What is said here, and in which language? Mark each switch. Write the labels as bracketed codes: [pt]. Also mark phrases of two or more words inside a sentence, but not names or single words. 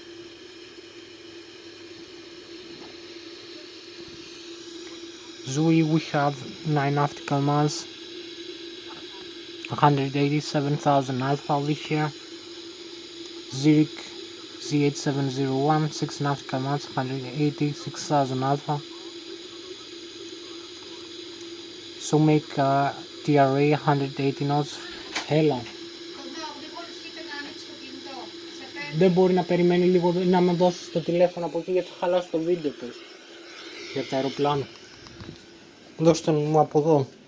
[en] Zui, we have 9 nautical miles, 187,000 alpha over here. Zurich Z8701, 6 nautical miles, 186,000 alpha. So make TRA 180 knots. [el] Έλα. Δεν μπορεί να περιμένει λίγο να με δώσει το τηλέφωνο από εκεί, γιατί θα χαλάσει το βίντεο πες. Για το αεροπλάνο. Δώστε μου από εδώ.